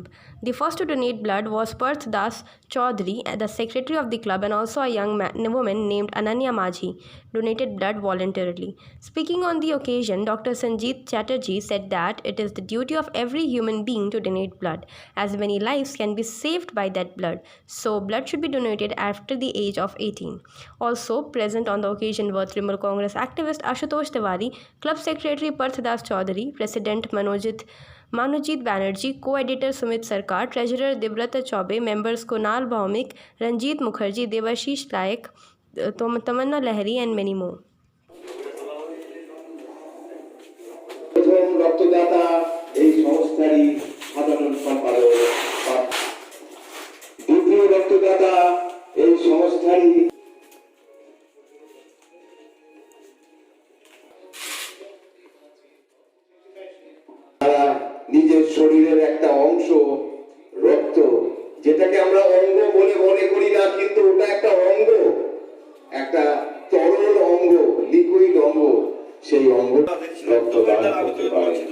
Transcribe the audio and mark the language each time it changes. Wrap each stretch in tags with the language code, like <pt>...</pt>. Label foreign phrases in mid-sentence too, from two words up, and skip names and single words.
<en>The first to donate blood was Parth Das Chaudhary, the secretary of the club, and also a young woman named Ananya Majhi donated blood voluntarily. Speaking on the occasion, Dr. Sanjeet Chatterjee said that it is the duty of every human being to donate blood, as many lives can be saved by that blood. So, blood should be donated after the age of 18. Also present on the occasion were Trinamool Congress activist Ashutosh Tiwari, Club Secretary Parth Das Chaudhary, President Manojit Banerjee, Co-Editor Sumit Sarkar, Treasurer Debrata Chaube, members Kunal Bhaumik, Ranjit Mukherjee, Devashish Laik, Tamanna Lahiri, and many more.</en> <bn>প্রথম রক্তদাতা এই সংস্থারই সাধারণ সম্পাদক, দ্বিতীয় রক্তদাতা এই সংস্থারই তারা নিজের শরীরের একটা অংশ রক্ত, যেটাকে আমরা অঙ্গ বলে মনে করি না, কিন্তু ওটা একটা অঙ্গ, একটা তরল অঙ্গ, লিকুইড অঙ্গ, সেই অঙ্গ রক্তদান করতে পারে।</bn>